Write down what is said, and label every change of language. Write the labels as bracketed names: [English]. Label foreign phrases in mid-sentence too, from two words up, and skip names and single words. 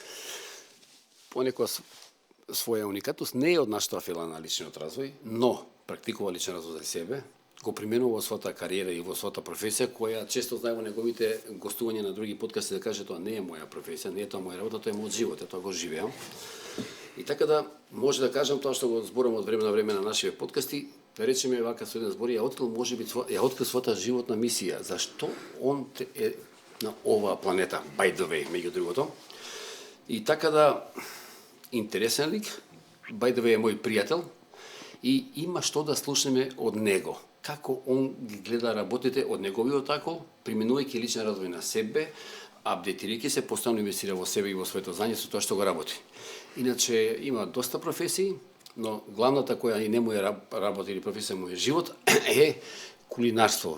[Macedonian] Понекогаш своја уникатност не е од нашата фила на личниот развој, но практикува личен развој за себе, го применува во својата кариера и во својата професија, која често знае во неговите гостувања на други подкасти да каже тоа не е моја професија, не е тоа моја работа, тоа е мојот живот, тоа го живеам. И така да може да кажам тоа што го зборам од време на време на нашите подкасти, да речеме вака со еден збор, ја открил својата животна мисија, зашто он е на оваа планета, [English] by the way, [Macedonian] меѓу другото. И така да, интересен лик, [English] by the way [Macedonian] е мој пријател, и има што да слушнеме од него. Како он ги гледа работите од неговиот акол, применувајќи личен развој на себе, апдейтирајќи се, постојано инвестира во себе и во своето знање со тоа што го работи. Иначе има доста професии, но главната која и не му е работа или професија му е живот е кулинарство.